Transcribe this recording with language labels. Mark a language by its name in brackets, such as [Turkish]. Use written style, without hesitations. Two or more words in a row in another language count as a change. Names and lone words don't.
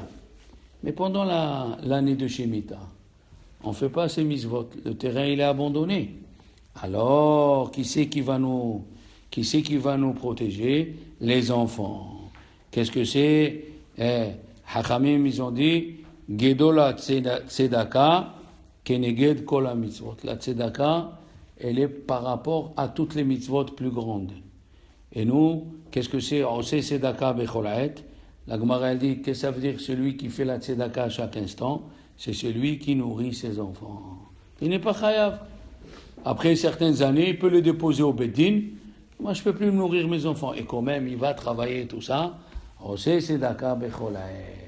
[French] Mais pendant l'année de Shemitah, on ne fait pas ces mitzvot. Le terrain, il est abandonné. Alors, qui c'est qui va nous protéger? Les enfants. Qu'est-ce que c'est? Hachamim, ils ont dit, [Hebrew] גדולה צדקה, כנגד כל המצוות. [French] La tzedaka, elle est par rapport à toutes les mitzvot plus grandes. Et nous, qu'est-ce que c'est? [Hebrew] עושה צדקה בכל עת. [French] La Gemara elle dit, qu'est-ce que ça veut dire celui qui fait la tzedaka à chaque instant? C'est celui qui nourrit ses enfants. Il n'est pas chayav. après certaines années, il peut le déposer au Beddin. Moi, je ne peux plus nourrir mes enfants. Et quand même, il va travailler tout ça. [Hebrew] עושה צדקה בכל עת.